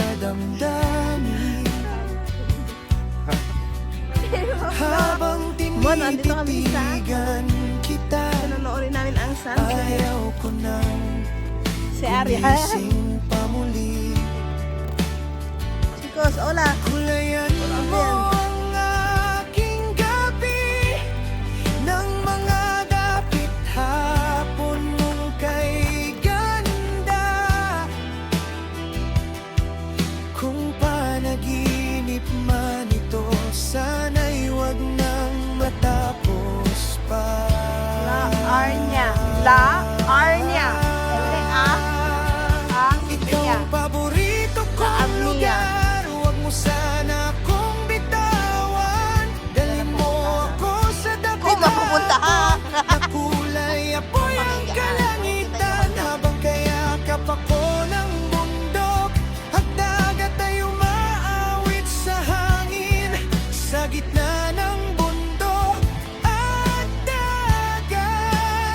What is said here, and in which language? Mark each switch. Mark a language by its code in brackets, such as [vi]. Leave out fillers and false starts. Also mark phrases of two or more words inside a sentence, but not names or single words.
[tl] damdamin. Habang Bon, andito kami sa tinititigan kita, Nanoorin namin ang sunset. ayaw ko nang Si Arya. gumising pa muli. [es] Chicos, hola. [tl] Kulayan mo ang aking gabi ng mga dapit hapon mong kay ganda. Kung panaginip man ito, sana'y wag nang matapos pa. [es] La Arnya. La Arnya. [tl] Ang Ikaw Arnya. ang paborito [es] La [tl] kong Arnya. lugar. Huwag mo sana kong bitawan. Dalhin mo ako sa Kung mapupunta ka. Nakulay apoy ang kalangitan habang kayakap ako ng bundok at dagat ay umaawit sa hangin sa gitna ng bundok at dagat.